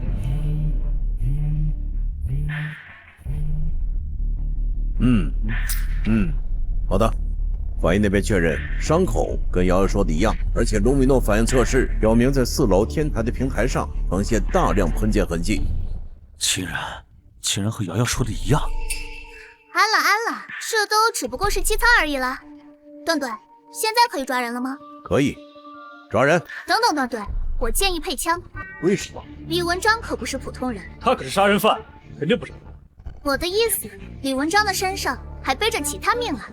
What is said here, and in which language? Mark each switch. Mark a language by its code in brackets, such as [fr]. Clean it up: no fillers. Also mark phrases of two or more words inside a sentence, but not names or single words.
[zh] 好的。法醫那邊確認，傷口跟瑤瑤說的一樣，而且盧米諾反應測試表明在4樓天台的平台上呈現大量噴濺痕跡。竟然和瑤瑤說的一樣。安了，這都只不過是基測而已了。段隊，現在可以抓人了嗎？可以，抓人。等等，段队，我建議配槍。為什麼？李文章可不是普通人，他可是殺人犯，肯定不是。我的意思，李文章的身上還背着其他命案。